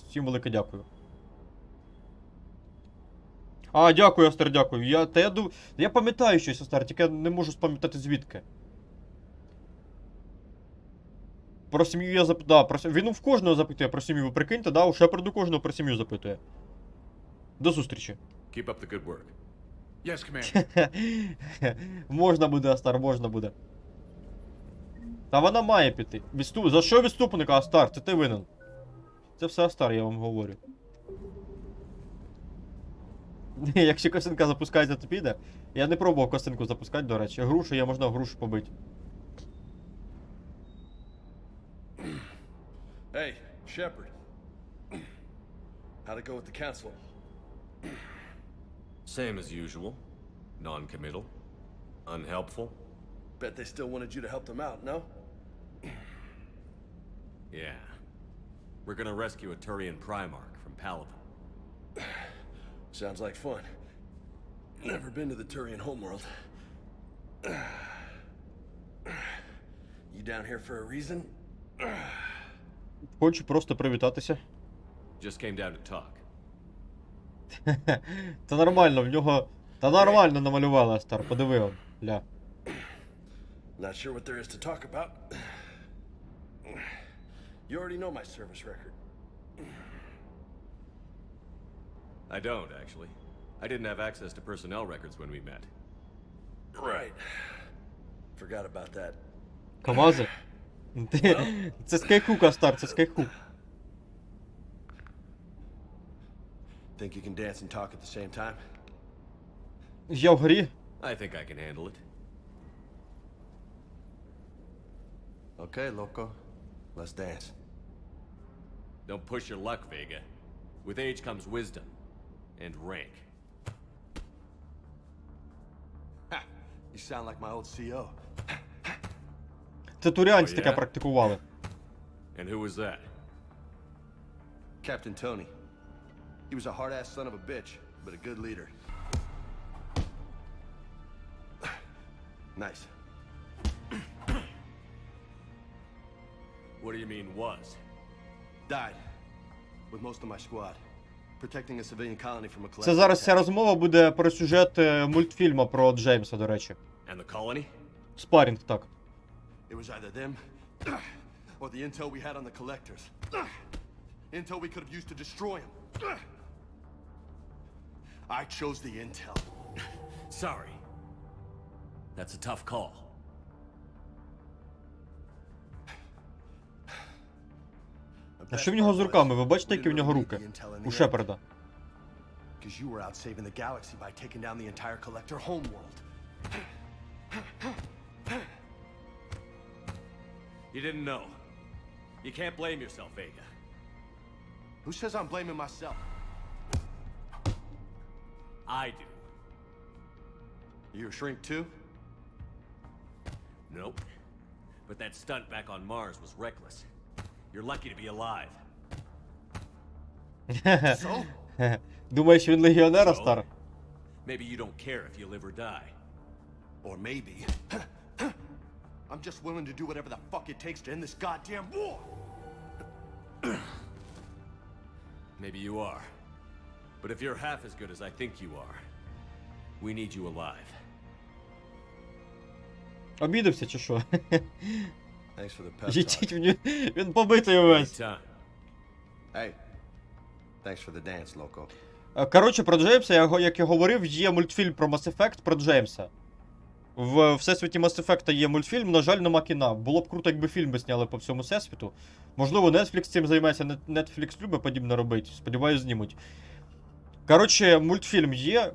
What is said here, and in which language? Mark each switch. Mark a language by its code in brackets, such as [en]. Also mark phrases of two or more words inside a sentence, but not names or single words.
[uk] Всім велике дякую. А, дякую, Астер, дякую. Я пам'ятаю щось, Астер, тільки я не можу спам'ятати звідки. Про сім'ю я запитав. Він в кожного запитує про сім'ю, ви прикиньте, да? У Шепарду кожного про сім'ю запитує. До зустрічі. [en] Keep up the good work. Yes, Commander. [uk] Можна буде, Астар, можна буде. Та вона має піти. За що відступника, Астар? Це ти винен. Це все Астар, я вам говорю. Якщо косинка запускається, то піде. Я не пробував косинку запускати, до речі. Грушу, я можна в грушу побити. [en] Hey, Shepard. How'd it go with the council? Same as usual. Non-committal. Unhelpful. Bet they still wanted you to help them out, no? Yeah. We're gonna rescue a Turian Primarch from Palaven. Sounds like fun. Never been to the Turian homeworld. You down here for a reason? [uk] Хочу просто привітатися. [en] Just came down to talk. [uk] Та нормально, в нього... Та нормально намалювали, Астар, подивив. Ля. [en] Not sure what there is to talk about. You already know my service record. I don't, actually. I didn't have access to personnel records when we met. Right. Forgot about that. [uk] Камази? Це скайхук, Астар, це скайхук. [en] Think you can dance and talk at the same time? [uk] Я в грі. [en] I think I can handle it. Okay, loco. Let's dance. Don't push your luck, Vega. With age comes wisdom. And rank. Ha! You sound like my old CO. [uk] Це турянці таке практикували. [en] And who was that? Captain Tony. He was a hard-ass son of a bitch, but a good leader. Nice. What do you mean, was? Died. With most of my squad. Protecting a civilian colony from a collective [uk] Це зараз [en] attack. [uk] ця розмова буде про сюжет мультфільму про Джеймса, до речі. [en] And the colony? [uk] Спарінг, так. [en] It was either them or the intel we had on the collectors. Intel we could have used to destroy them. I chose the intel. Sorry. That's a tough call. [uk] А що в нього з руками? Ви бачите, які в нього руки? У Шепарда. [en] Because you were out saving the galaxy by taking down the entire collector homeworld. You didn't know. You can't blame yourself, Vega. Who says I'm blaming myself? I do. You a shrink too? Nope. But that stunt back on Mars was reckless. You're lucky to be alive. So? [uk] Думаєш, він легіонер, Астар? [en] Maybe you don't care if you live or die. Or maybe I'm just willing to do whatever the fuck it takes to end this goddamn war. Maybe you are. But if you're half as good as I think you are, we need you alive. [uk] Обідався чи що? [en] Thanks for the pep [uk] Їдіть [en] talk. [uk] він побитий увесь. [en] Anytime. Hey, thanks for the dance, loco. [uk] Коротше, про Джеймса, як я говорив, є мультфільм про Mass Effect про Джеймса. В всесвіті Mass Effect є мультфільм, на жаль, нема кіна. Було б круто, якби фільми зняли по всьому всесвіту. Можливо, Netflix цим займається, Netflix любить подібне робити. Сподіваюсь, знімуть. Коротше, мультфільм є.